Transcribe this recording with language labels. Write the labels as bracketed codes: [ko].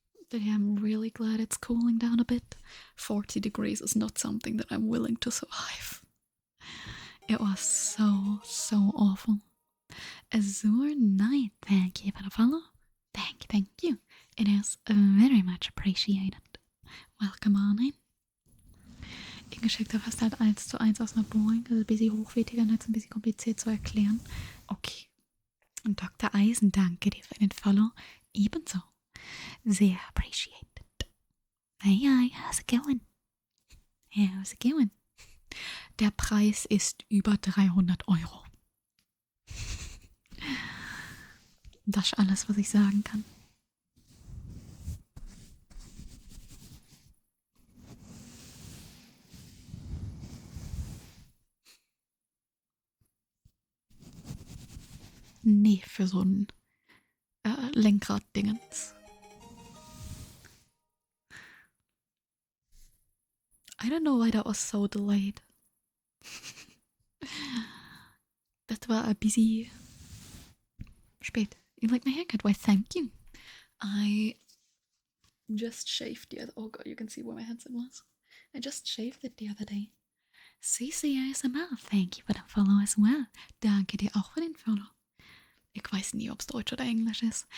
[en] But yeah, I'm really glad it's cooling down a bit. 40 degrees is not something that I'm willing to survive. It was so awful. Azure Knight, thank you for the follow. Thank you. It is very much appreciated. Welcome on in. [de] Ingeschickter fast halt 1:1 aus einer Boeing. Das ist ein bisschen hochwertiger und jetzt ein bisschen kompliziert zu erklären. Okay. Und Dr. Eisen, danke dir für den Follow. Ebenso. Sehr [en] appreciated. Hey, how's it going? How's it going? [de] Der Preis ist über 300 Euro. Das ist alles, was ich sagen kann. Nee, für so ein Lenkrad-Dingens. [en] I don't know why that was so delayed. [de] Das war ein bisschen spät. [en] You like my haircut? Why, thank you. I just shaved the other... Oh god, you can see where my headset was. I just shaved it the other day. CCASMR, thank you for the follow as well. [de] Danke dir auch für den Follow. Ich weiß nie, ob es Deutsch oder Englisch ist.